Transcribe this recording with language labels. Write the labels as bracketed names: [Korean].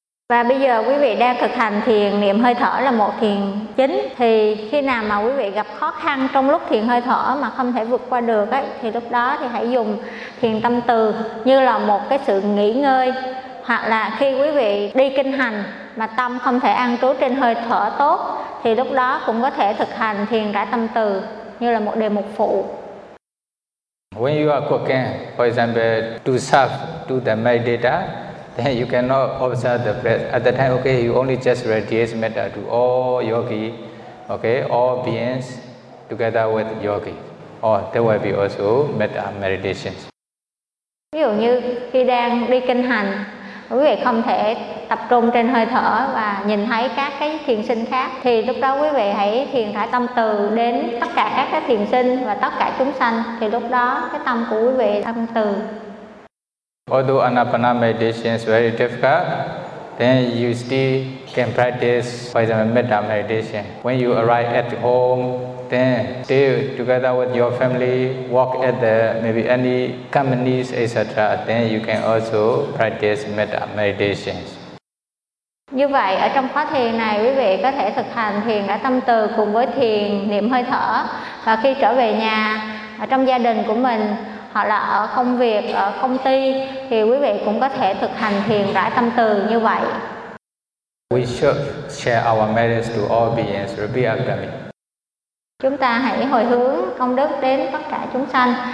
[Vietnamese] Và bây giờ quý vị đang thực hành thiền niệm hơi thở là một thiền chính, thì khi nào mà quý vị gặp khó khăn trong lúc thiền hơi thở mà không thể vượt qua được ấy, thì lúc đó thì hãy dùng thiền tâm từ như là một cái sự nghỉ ngơi. Hoặc là khi quý vị đi kinh hành mà tâm không thể an trú trên hơi thở tốt, thì lúc đó cũng có thể thực hành thiền rải tâm từ như là một đề mục phụ. [English] When you are cooking, for example, to serve to the meditator, then you cannot observe the breath. At the time, okay, you only just radiate metta to all yogi, okay, all beings together with yogi. Or there will be also metta meditations. [Vietnamese] Ví dụ như khi đang đi kinh hành, quý vị không thể tập trung trên hơi thở và nhìn thấy các cái thiền sinh khác, thì lúc đó quý vị hãy thiền thả tâm từ đến tất cả các cái thiền sinh và tất cả chúng sanh, thì lúc đó cái tâm của quý vị tâm từ. [English] Although Anapana meditation is very difficult, then you still can practice, for example, Metta meditation. When you arrive at home, then stay together with your family, walk at the maybe any companies, etc. Then you can also practice Metta meditation. [Vietnamese] Như vậy, ở trong khóa thiền này, quý vị có thể thực hành thiền ở tâm từ cùng với thiền niệm hơi thở. Và khi trở về nhà, ở trong gia đình của mình, hoặc là ở công việc, ở công ty, thì quý vị cũng có thể thực hành thiền rải tâm từ như vậy. [English] We should share our merits to all beings, repeat after me. [Vietnamese] Chúng ta hãy hồi hướng công đức đến tất cả chúng sanh.